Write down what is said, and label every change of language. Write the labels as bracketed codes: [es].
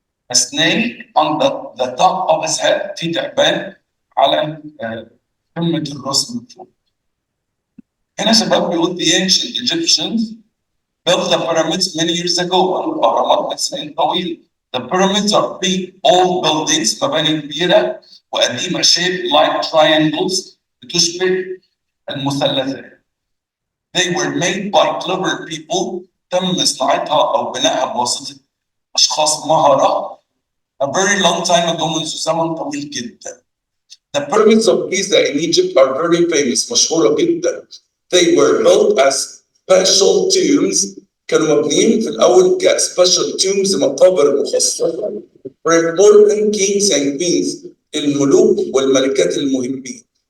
[en] A snake on the top of his head. [ar] في تعبان على قمة الراس من فوق. هنا شباب بيقول [en] the ancient Egyptians built the pyramids many years ago. [ar] الأهرامات من سنين طويلة. [en] The pyramids are big old buildings، [ar] مباني كبيرة وقديمة [en] shaped like triangles [ar] بتشبه المثلثات. [en] They were made by clever people. [ar] تم صناعتها أو بنائها بواسطة أشخاص مهرة [en] a very long time ago، [ar] منذ زمن طويل جدا. [en] The pyramids of Giza in Egypt are very famous، [ar] مشهورة جدا. [en] They were built as special tombs، [ar] كانوا مبنيين في الأول [en] كspecial tombs، [ar] مقابر مخصصة [en] for important kings and queens، [ar] الملوك والملكات المهمين.